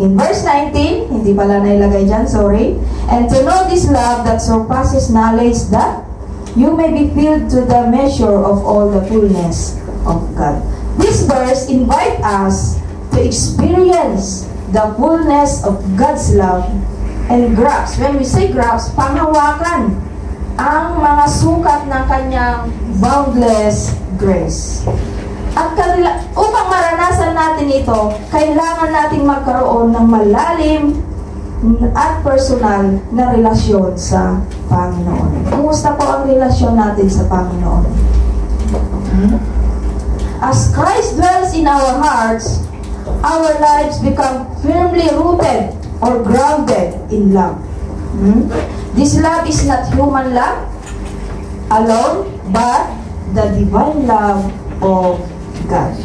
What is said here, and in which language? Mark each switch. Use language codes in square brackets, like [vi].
[en] In verse 19, [tl] hindi pala nailagay dyan, [en] sorry. And to know this love that surpasses knowledge, that you may be filled to the measure of all the fullness of God. This verse invites us to experience the fullness of God's love and grasp. When we say grasp, [tl] panghawakan ang mga sukat ng kanyang boundless grace. At upang maranasan natin ito, kailangan nating magkaroon ng malalim at personal na relasyon sa Panginoon. Kumusta po ang relasyon natin sa Panginoon? [en] As Christ dwells in our hearts, our lives become firmly rooted or grounded in love. This love is not human love alone, but the divine love of God.